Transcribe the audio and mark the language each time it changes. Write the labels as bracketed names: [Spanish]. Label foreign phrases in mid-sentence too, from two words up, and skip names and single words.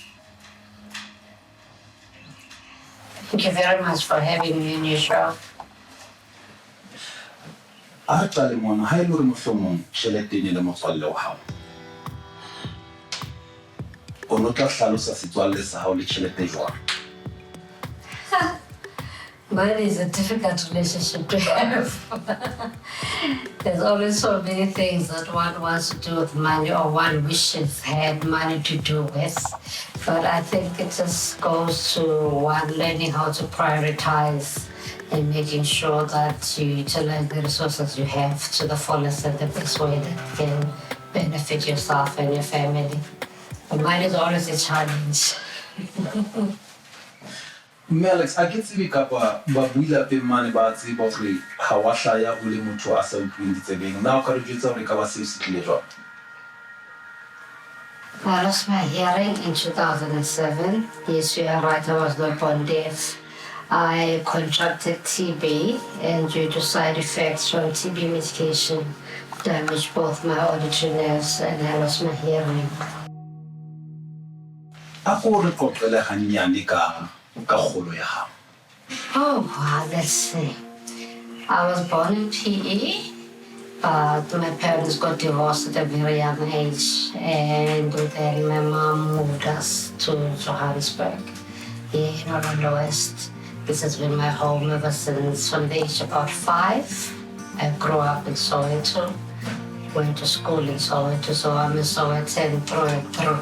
[English] Thank you very much for having me in your show. [Southern Sotho] A qale mona ha e le hore mohlomong tjhelete le motswalle wa hao. O no tla hlalosa setswalle sa hao le tjhelete jwang? [English] Mine is a difficult relationship to have. There's always so many things that one wants to do with money or one wishes had money to do with. But I think it just goes to one learning how to prioritize and making sure that you utilize the resources you have to the fullest and the best way that can benefit yourself and your family. But mine is always a challenge. Alex, [Southern Sotho] a ke tsebe kapa ba buila pe mane ba tseba hore ha wa hlaya o le motho a sa utlweng ditsebeng. Na o ka re jwetsa hore ka ba seo se tlile jwang? [English] I lost my hearing in 2007. Yes, you are right, I was not born deaf. I contracted TB, and due to side effects from TB medication, damaged both my auditory nerves and I lost my hearing. [Southern Sotho] A ko re qoqele hanyane ka kgolo ya hao. [English] Oh, wow, let's see. I was born in PE, but my parents got divorced at a very young age, and then my mom moved us to Johannesburg, here in Orlando West. This has been my home ever since. From the age of about 5, I grew up in Soweto, went to school in Soweto, so I'm a Sowetan through and through.